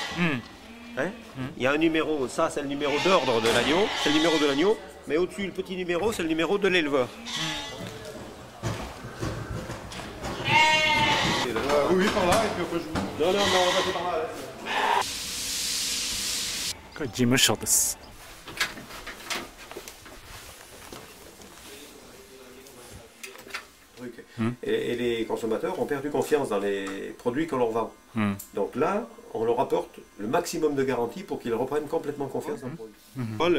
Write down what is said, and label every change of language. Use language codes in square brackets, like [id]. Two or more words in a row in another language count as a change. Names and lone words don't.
[fr] Hein? Il y a un numéro, ça c'est le numéro d'ordre de l'agneau, c'est le numéro de l'agneau, mais au-dessus, le petit numéro, c'est le numéro de l'éleveur. Oui, par là, et puis après je vous... Non, non, on va passer par là. [ja] これ事務所です。 [fr] Et les consommateurs ont perdu confiance dans les produits qu'on leur vend. Donc là, on leur apporte le maximum de garantie pour qu'ils reprennent complètement confiance dans le produit.